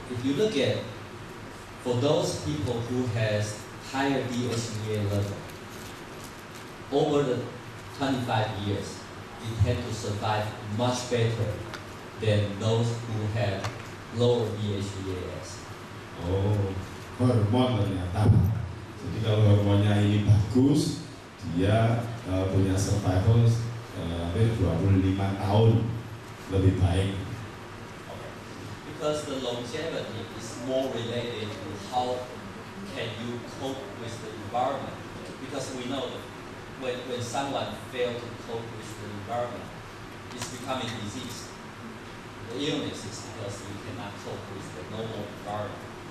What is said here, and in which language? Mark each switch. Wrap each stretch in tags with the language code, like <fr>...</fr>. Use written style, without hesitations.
<en>If you look at, for those people who has higher DHEA level, over the 25 years, they tend to survive much better than those who have lower DHEAs.</en> <id>Oh, hormon ternyata. Jadi kalau hormonnya ini bagus, dia punya survival hampir 25 tahun lebih baik.</id> <en>Because the longevity is more related to how can you cope with the environment. Because we know that when someone fails to cope with the environment, it's becoming disease. The illness is because you cannot cope with the normal environment.</en>